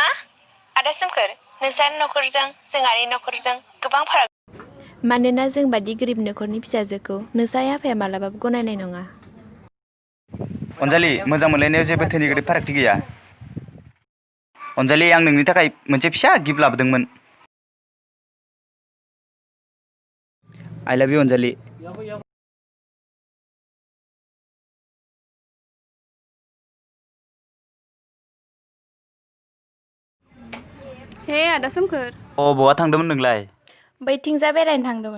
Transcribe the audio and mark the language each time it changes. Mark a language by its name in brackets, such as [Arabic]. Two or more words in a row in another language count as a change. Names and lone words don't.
[Bodo] आदा सोमखोर नोंसानि नखरजों जोंहानि नखरजों गोबां फाराग मानोना जों बादि गोरिब नखरनि फिसाजोखौ नोंसा आफाया मालाबाबो गनायनाय नङा अनजालि मोजां मोनलायनायाव जेबो धोनि गोरिब फारागथि गैया अनजालि आं नोंनि थाखाय मोनसे फिसा गिफ्ट लाबोदोंमोन [English] I love you [Bodo] अनजालि हे आदा सोमखोर बहा थांदोंमोन नोंलाय बैथिंजा बेरायनो थांदोंमोन